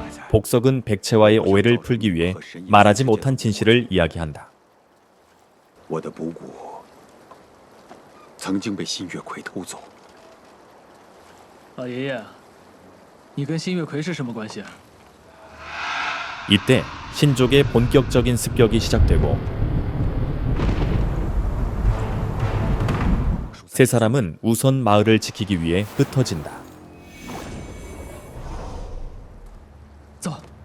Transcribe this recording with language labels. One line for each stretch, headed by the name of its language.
Korean: 복석은 백채와의 오해를 풀기 위해 말하지 못한 진실을 이야기한다.
Chinese: 我的补骨曾经被新月葵偷走。老爷爷，你跟新月葵是什么关系啊？
Korean: 이때 신족의 본격적인 습격이 시작되고 세 사람은 우선 마을을 지키기 위해 흩어진다.
Chinese: 走。